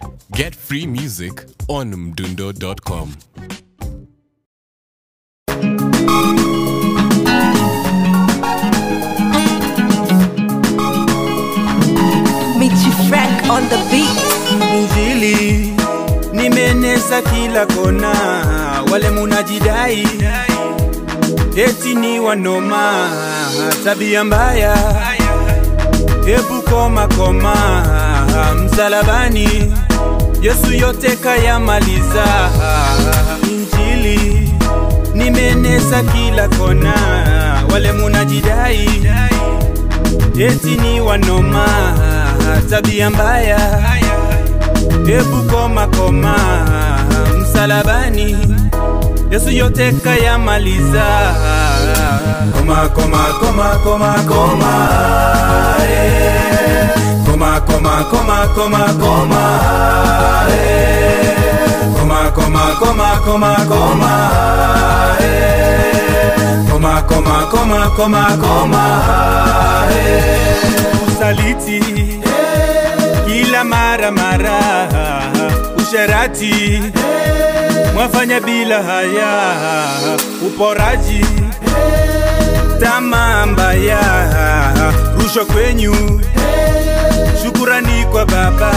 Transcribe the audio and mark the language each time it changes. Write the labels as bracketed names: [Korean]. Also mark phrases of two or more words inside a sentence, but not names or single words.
[English] Get free music on mdundo.com. Michi Frank on the beat. [Swahili] Injili nimenesa kila kona, wale munajidai eti ni wanoma, tabia mbaya, hebu koma koma, msalabani Yesu yote kayamaliza. Injili nimenesa kila kona, wale munajidai eti ni wanoma, tabia mbaya, hebu koma koma, msalabani Yesu yote kayamaliza. Koma koma koma koma koma, koma koma koma koma koma, koma koma koma koma koma, koma koma koma koma koma. Usaliti kila mara mara, usherati mwafanya bila haya, uporaji tamaa mbaya, rushwa kwenyu shukurani kwa Baba.